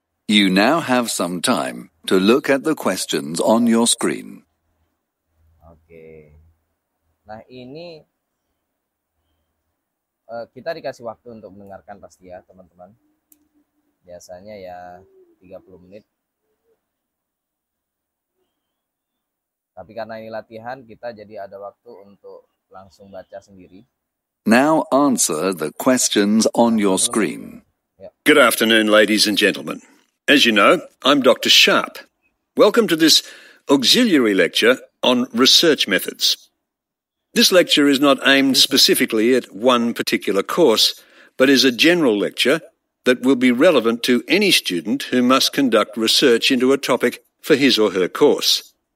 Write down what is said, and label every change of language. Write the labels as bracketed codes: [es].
[en] You now have some time to look at the questions on your screen. Oke. [id] Nah ini kita dikasih waktu untuk mendengarkan pasti ya teman-teman. Biasanya ya 30 menit. Tapi karena ini latihan, kita jadi ada waktu untuk langsung baca sendiri. [en] Now answer the questions on your screen. Good afternoon, ladies and gentlemen. As you know, I'm Dr. Sharp. Welcome to this auxiliary lecture on research methods. This lecture is not aimed specifically at one particular course, but is a general lecture that will be relevant to any student who must conduct research into a topic for his or her course.